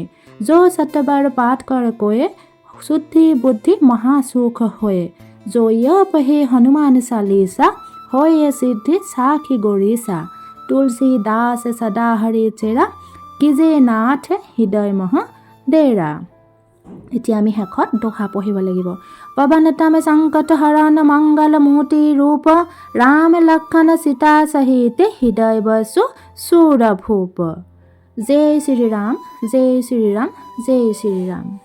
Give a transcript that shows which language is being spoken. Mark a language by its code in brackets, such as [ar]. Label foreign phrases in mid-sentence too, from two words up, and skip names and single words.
[awa] जो सतबार पाठ कर कोय, शुद्धि बुद्धि महासुख होए। जो यह पहे हनुमान चालीसा, होए सिद्धि साखी गौरीसा। तुलसीदास सदा हरि चेरा, किजे नाथ हृदय मह डेरा। [as] এতিয়া আমি শেষত দোহা পঢ়িব লাগিব। [awa] पवनतम संकट हरण मंगल मूर्ति रूप, राम लक्षण सीता सहित हृदय बसु सुर भूप। [as] জয় শ্ৰীৰাম, জয় শ্ৰীৰাম, জয় শ্ৰীৰাম।